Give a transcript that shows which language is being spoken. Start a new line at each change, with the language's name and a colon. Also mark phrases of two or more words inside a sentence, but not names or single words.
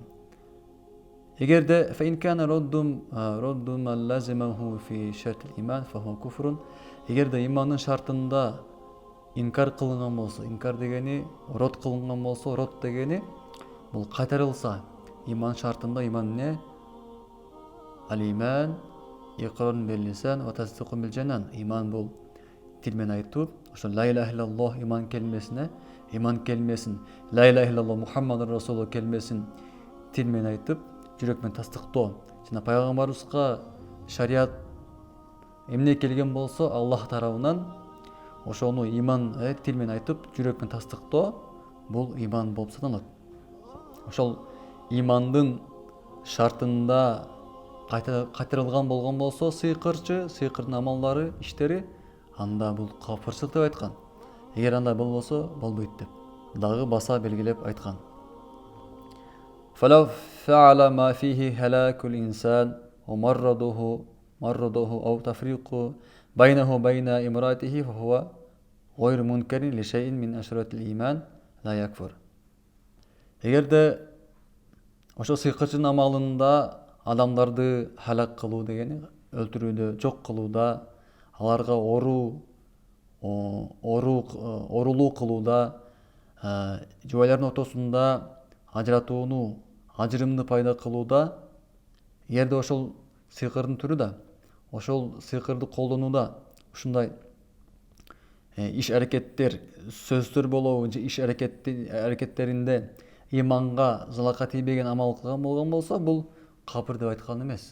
Kyrgyz: Эгерде эгерде имандын шартында инкар кылынган болсо, инкар дегени рот кылынган болсо, рот дегени бул кайтарылса, иман шартында иман эмне?
Arabic: الإيمان إقرار باللسان وتصديق بالجنان.
Kyrgyz: Иман бул тил менен айтуу, ошо
Arabic: لا إله إلا الله
Kyrgyz: иман келмесин,
Arabic: لا إله إلا الله محمد رسول
Kyrgyz: келмесин тил менен айтып, жүрөк менен тастыктоо. Жана пайгамбарыбызга шарият эмне келген болсо Аллах тарабынан, ошону иман тил менен айтып, жүрөк менен тастыктоо бул иман болуп саналат. Ошол имандын шартында кайтарылган болгон болсо сыйкырдын амалдары, иштери, анда бул капырчылык деп айткан. Эгер андай болбосо болбойт деп дагы баса белгилеп айткан.
Arabic: فلو فعل ما فيه هلاك الإنسان ومرضه أو تفريق بينه وبين امرأته فهو غير منكر لشيء من أشرط الإيمان لا يكفر.
Kyrgyz: Эгерде ошо сыйкырчынын амалында адамдарды халак кылуу дегени, өлтүрүүдө, жок кылууда, аларга орулуу кылууда жубайлардын ортосунда ажыратууну, ажырымды пайда кылууда, эгерде ошол сыйкырдын түрү да, ошол сыйкырды колдонууда ушундай иш аракеттер, сөздөр болобу же иш аракеттеринде иманга жалака тийбеген амал кылган болгон болсо, бул капыр деп айткан эмес.